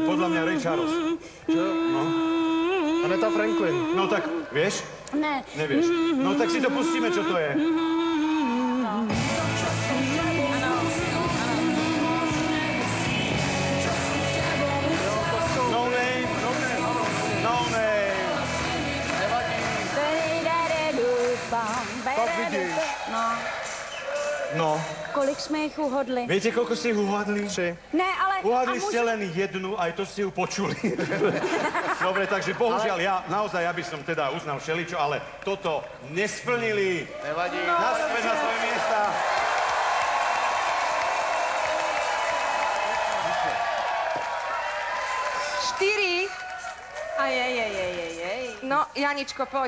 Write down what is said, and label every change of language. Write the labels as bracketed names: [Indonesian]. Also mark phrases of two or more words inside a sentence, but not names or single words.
[Slovak] mňa Ray Charles. Čo? No. Aneta Franklin. No tak, vieš? Ne. Nevieš. No tak si to pustíme, čo to je. [English] No name. No name. [Slovak] Tak vidíš. No. [Czech] Kolik jsme jich uhodli? [Slovak] Viete, koľko ste ich uhádli? 3. Ne, ale... Uhádli ste len jednu, aj to ste ju počuli. Dobre, takže bohužiaľ, ja by som teda uznal všeličo, ale toto nesplnili. Nevadí. Naspäť na svoje miesta. No, Janičko, poď.